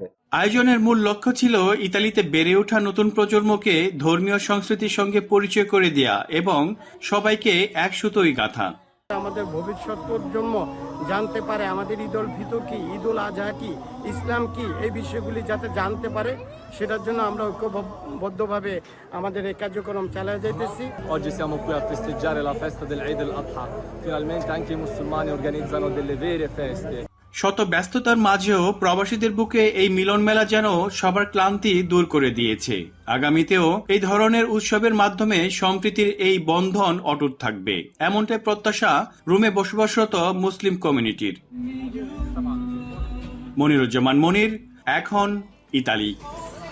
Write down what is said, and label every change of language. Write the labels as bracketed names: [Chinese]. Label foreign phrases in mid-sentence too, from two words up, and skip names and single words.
[Bangla] আয়োজনের মূল লক্ষ্য ছিল ইতালিতে বেড়ে ওঠা নতুন প্রজন্মকে ধর্মীয় সংস্কৃতির সঙ্গে পরিচয় করে দেয়া এবং সবাইকে এক সুতোয় গাঁথা। আমাদের ভবিষ্যৎ প্রজন্ম জানতে পারে আমাদের ঈদ উল ফিতর কি, ঈদ উল আজহা কি, ইসলাম কি, এই বিষয়গুলি যাতে জানতে পারে, সেটার জন্য আমরা ঐক্যবদ্ধভাবে আমাদের এই কার্যক্রম চালিয়ে যাইতেছি। [Italian] Oggi siamo qui a festeggiare la festa del Eid al-Adha. Finalmente anche i musulmani organizzano delle vere feste. [Bangla] শত ব্যস্ততার মাঝেও প্রবাসীদের বুকে এই মিলন মেলা যেন সবার ক্লান্তি দূর করে দিয়েছে। আগামীতেও এই ধরনের উৎসবের মাধ্যমে সম্প্রীতির এই বন্ধন অটুট থাকবে, এমনটাই প্রত্যাশা রোমে বসবাসরত মুসলিম কমিউনিটির। মনিরুজ্জামান মনির, এখন ইতালি।